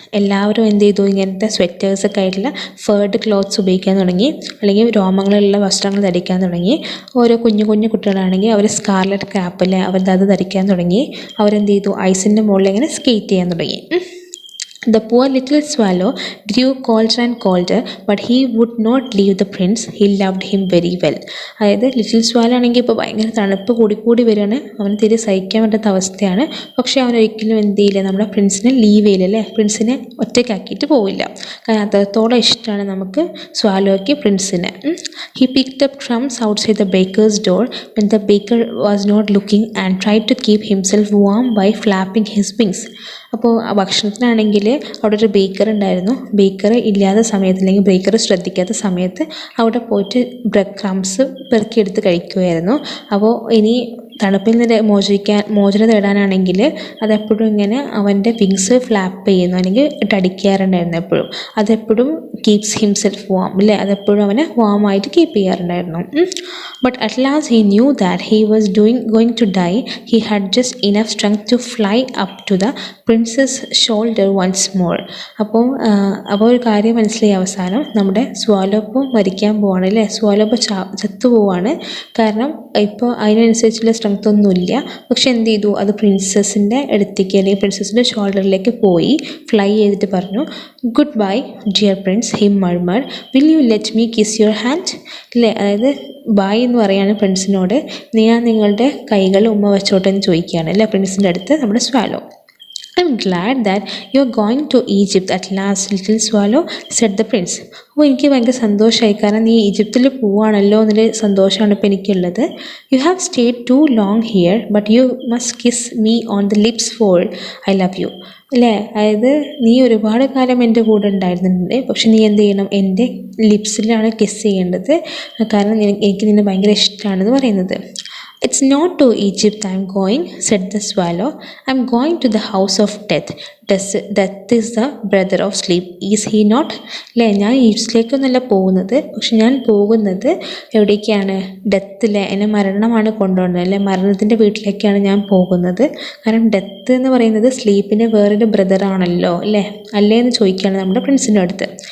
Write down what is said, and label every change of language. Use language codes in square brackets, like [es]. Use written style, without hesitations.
[ml] എല്ലാവരും എന്ത് ചെയ്തു, ഇങ്ങനത്തെ സ്വെറ്റേഴ്സൊക്കെ ആയിട്ടുള്ള ഫേർഡ് ക്ലോത്ത്സ് ഉപയോഗിക്കാൻ തുടങ്ങി, അല്ലെങ്കിൽ രോമങ്ങളുള്ള വസ്ത്രങ്ങൾ ധരിക്കാൻ തുടങ്ങി. ഓരോ കുഞ്ഞു കുഞ്ഞു കുട്ടികളാണെങ്കിൽ അവർ സ്കാർലറ്റ് ക്യാപ്പിൽ അവരത് ധരിക്കാൻ തുടങ്ങി. അവരെന്ത് ചെയ്തു, ഐസിൻ്റെ മുകളിൽ ഇങ്ങനെ സ്കേറ്റ് ചെയ്യാൻ തുടങ്ങി. [en] The poor little swallow grew colder and colder, but he would not leave the prince. He loved him very well. [ml] അതായത് ലിറ്റിൽ സ്വാലോ ആണെങ്കിൽ ഇപ്പോൾ ഭയങ്കര തണുപ്പ് കൂടി വരികയാണ്, അവന് തീരെ സഹിക്കാൻ പറ്റാത്ത അവസ്ഥയാണ്. പക്ഷേ അവനൊരിക്കലും എന്ത് ചെയ്യില്ല, നമ്മുടെ പ്രിൻസിനെ ലീവ് ചെയ്യില്ല അല്ലേ, പ്രിൻസിനെ ഒറ്റയ്ക്കാക്കിയിട്ട് പോവില്ല. കാരണം അത്രത്തോളം ഇഷ്ടമാണ് നമുക്ക് സ്വാലോയ്ക്ക് പ്രിൻസിനെ. [en] He picked up crumbs outside the baker's door when the baker was not looking, and tried to keep himself warm by flapping his wings. [ml] അപ്പോൾ ഭക്ഷണത്തിനാണെങ്കിൽ അവിടെ ഒരു ബേക്കർ ഉണ്ടായിരുന്നു. ബേക്കർ ഇല്ലാത്ത സമയത്ത്, അല്ലെങ്കിൽ ബേക്കർ ശ്രദ്ധിക്കാത്ത സമയത്ത് അവിടെ പോയിട്ട് ബ്രെഡ് ക്രംസ് പെറുക്കിയെടുത്ത് കഴിക്കുമായിരുന്നു. അപ്പോൾ ഇനി തണുപ്പിൽ നിന്ന് മോചനം തേടാനാണെങ്കിൽ അതെപ്പോഴും ഇങ്ങനെ അവൻ്റെ വിങ്സ് ഫ്ലാപ്പ് ചെയ്യുന്നു, അല്ലെങ്കിൽ ഇട്ടടിക്കാറുണ്ടായിരുന്നു എപ്പോഴും. അതെപ്പോഴും [en] keeps himself warm [ml] അല്ലേ, അതെപ്പോഴും അവനെ വാമായിട്ട് കീപ്പ് ചെയ്യാറുണ്ടായിരുന്നു. [en] But at last he knew that he was going to die. He had just enough strength to fly up to the princess shoulder once more. [ml] അപ്പോൾ ഒരു കാര്യം മനസ്സിലായി അവസാനം, നമ്മുടെ സ്വാലോ ഇപ്പോൾ മരിക്കാൻ പോവാണ് അല്ലേ, സ്വാലോ ഇപ്പോൾ ചത്തു പോവാണ്. കാരണം ഇപ്പോൾ അതിനനുസരിച്ചുള്ള സ്ട്രെങ്ത് ഒന്നുമില്ല. പക്ഷെ എന്ത് ചെയ്തു, അത് പ്രിൻസസിൻ്റെ അടുത്തേക്ക്, അല്ലെങ്കിൽ പ്രിൻസസിൻ്റെ ഷോൾഡറിലേക്ക് പോയി ഫ്ലൈ ചെയ്തിട്ട് പറഞ്ഞു, [en] good bye dear prince, he murmured, will you let me kiss your hand [ml] അല്ലേ. അതായത് ബായ് എന്ന് പറയാണ് പ്രിൻസിനോട്, ഞാൻ നിങ്ങളുടെ കൈകൾ ഉമ്മ വെച്ചോട്ടെ എന്ന് ചോദിക്കുകയാണ് അല്ലേ പ്രിൻസിൻ്റെ അടുത്ത് നമ്മുടെ swallow. [en] I'm glad that you're going to Egypt at last, little swallow, said the prince. [ml] അപ്പോൾ എനിക്ക് ഭയങ്കര സന്തോഷമായി, കാരണം നീ ഈജിപ്തിൽ പോവുകയാണല്ലോ എന്നൊരു സന്തോഷമാണ് ഇപ്പോൾ എനിക്കുള്ളത്. [en] You have stayed too long here, but you must kiss me on the lips for I love you. [ml] അല്ലേ, അതായത് നീ ഒരുപാട് കാലം എൻ്റെ കൂടെ ഉണ്ടായിരുന്നുണ്ട്, പക്ഷെ നീ എന്ത് ചെയ്യണം, എൻ്റെ ലിപ്സിലാണ് കിസ് ചെയ്യേണ്ടത്, കാരണം എനിക്ക് നിന്നെ ഭയങ്കര ഇഷ്ടമാണെന്ന് പറയുന്നത്. [en] It's not to Egypt I'm going, said the swallow. I'm going to the house of death. Death is the brother of sleep, is he not? [ml] അല്ലേ, ഞാൻ ഈജിപ്തിലേക്കൊന്നുമല്ല പോകുന്നത്, പക്ഷെ ഞാൻ പോകുന്നത് എവിടേക്കാണ്, ഡെത്തിലെ, എന്നെ മരണമാണ് കൊണ്ടുപോകുന്നത് അല്ലേ, മരണത്തിൻ്റെ വീട്ടിലേക്കാണ് ഞാൻ പോകുന്നത്. കാരണം ഡെത്ത് എന്ന് പറയുന്നത് സ്ലീപ്പിൻ്റെ വേറൊരു ബ്രദറാണല്ലോ അല്ലേ, അല്ലേ എന്ന് ചോദിക്കുകയാണ് നമ്മുടെ പ്രിൻസിൻ്റെ അടുത്ത്.